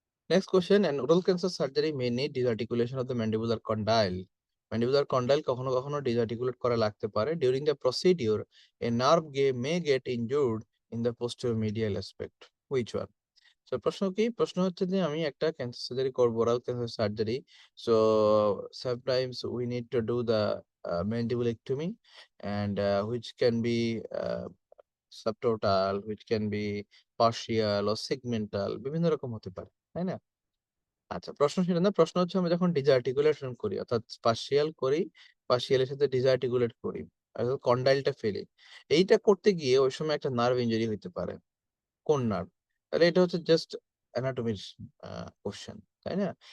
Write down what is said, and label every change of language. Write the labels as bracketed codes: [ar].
[en] Next question, an oral cancer surgery may need disarticulation of the mandibular condyle. [bn] Mandibular condyle কখনো কখনো ডিসআর্টিকুলেট করা লাগতে পারে। [en] During the procedure a nerve may get injured in the posterior medial aspect, which one? [bn] তো প্রশ্ন কি? প্রশ্ন হচ্ছে যে আমি একটা ক্যান্সার সার্জারি করবো, oral cancer surgery. [en] so sometimes we need to do the mandibulectomy, and which can be subtotal, which can be partial or segmental, [bn] বিভিন্ন রকম হতে পারে, তাই না? আচ্ছা, প্রশ্ন সেটা না, প্রশ্ন হচ্ছে আমরা যখন ডিসআর্টিকুলেশন করি, অর্থাৎ পার্শিয়াল করি, পার্শিয়ালের সাথে ডিসআর্টিকুলেট করি, অর্থাৎ কন্ডাইলটা ফেলি, এইটা করতে গিয়ে ওই সময় একটা নার্ভ ইনজুরি হতে পারে। কোন নার্ভ? তাহলে এটা হচ্ছে জাস্ট অ্যানাটমির কোশ্চেন, তাই না?